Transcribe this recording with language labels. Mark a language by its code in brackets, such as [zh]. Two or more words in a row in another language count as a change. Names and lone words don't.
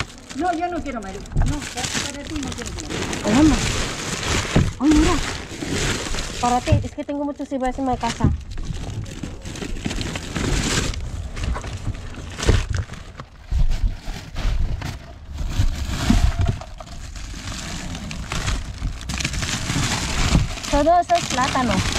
[es] No, yo no quiero marido. No, para ti no quiero marido. [tl] Alam mo. Ay, [es] mira. Para ti, es que tengo muchos sibuyas en mi casa. Todo eso es plátano.